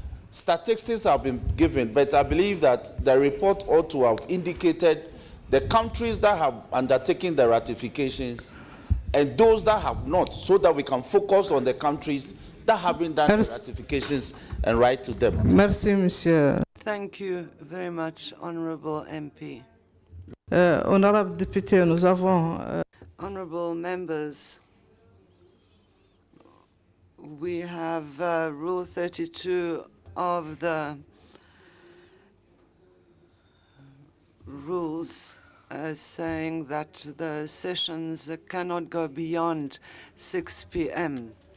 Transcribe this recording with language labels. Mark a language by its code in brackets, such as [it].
[en] Statistics have been given, but I believe that the report ought to have indicated the countries that have undertaken the ratifications and those that have not, so that we can focus on the countries that haven't done the ratifications and write to them. [fr] Merci, Monsieur. [en] Thank you very much, Honorable MP. [fr] Honorable député, nous avons. [en] Honorable members, we have Rule 32 of the rules saying that the sessions cannot go beyond 6 p.m.